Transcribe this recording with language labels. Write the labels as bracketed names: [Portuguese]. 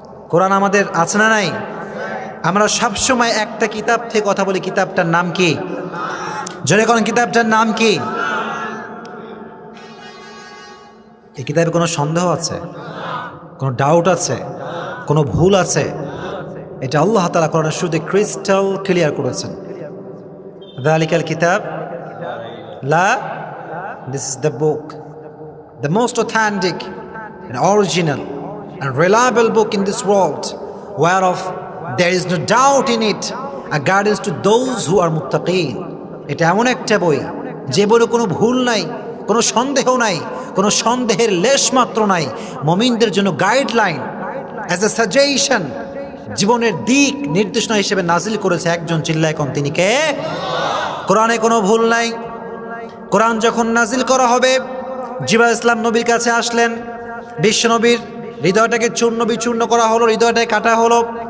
[Bangla] কোরআন আমাদের আছে না নাই? আমরা সবসময় একটা কিতাব থেকে কথা বলি, কিতাবটার নাম কি? জোরে কোন কিতাবটার নাম কি? এই কিতাবে কোনো সন্দেহ আছে? কোনো ডাউট আছে? কোনো ভুল আছে? এটা আল্লাহ তাআলা কোরআনের শুরুতে ক্রিস্টাল ক্লিয়ার করেছেন। [Arabic] যালিকাল কিতাব লা, [English] this is the book, the most authentic and original and reliable book in this world, whereof there is no doubt in it, a guidance to those who are muttaqin. [Bangla] এটা এমন একটা বই যে বইয়ে কোনো ভুল নাই, কোনো সন্দেহ নাই, কোনো সন্দেহের লেশ মাত্র নাই। মুমিনদের জন্য গাইডলাইন, [English] as a suggestion, [Bangla] জীবনের দিক নির্দেশনা হিসেবে নাজিল করেছে একজন। চিল্লায় কোন তিনি কে? কোরআনে কোনো ভুল নাই। কোরআন যখন নাজিল করা হবে, জিবরাইল ইসলাম নবীর কাছে আসলেন, বিশ্বনবীর হৃদয়টাকে চূর্ণ বিচূর্ণ করা হলো, হৃদয়টাকে কাটা হলো।